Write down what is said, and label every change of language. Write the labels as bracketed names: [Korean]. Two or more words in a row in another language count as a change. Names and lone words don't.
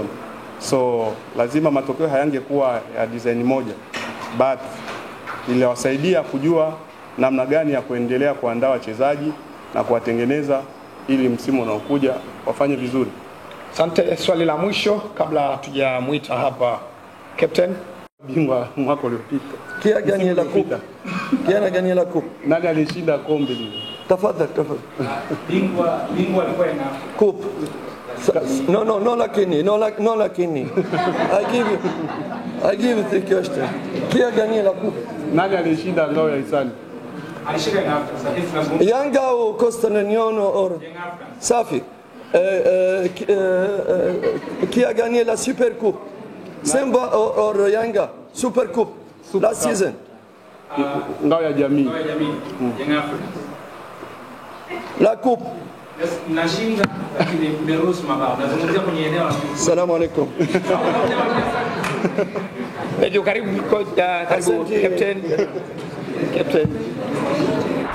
[Swahili] So lazima matokeo hayangekuwa ya design moja, but iliwasaidia kujua namna gani ya kuendelea kuandaa wachezaji na kuwatengeneza ili msimu unaokuja wafanye vizuri. Asante. Swali la mwisho kabla hatujamuita hapa captain. Bingwa mwaka uliopita. [French] Qui a gagné la coupe? Qui a gagné la coupe? [Swahili] Nani alishinda kombe lile? Tafadhali. Bingwa alikuwa ina [French] Coupe. Non la Kenya, non la Kenya. [English] I give it the question. [French] Qui a gagné la coupe? [Swahili] Nani alishinda ngao ya hisani? alishika Young Africans. Yanga ou Coastal Union or Young Africans. Safi. [French] Qui a gagné la Super Coupe? [English] Simba or Yanga? Super Coupe. Super Last Cup. season. [Swahili] Ngao ya jamii. Kwa jamii, Young Africans. [French] La Coupe. [Swahili] Yes, nashinda lakini nimeruhusu mabao. Nazungumzia kwenye eneo la [Arabic] Salam alaikum. [Swahili] Karibu captain.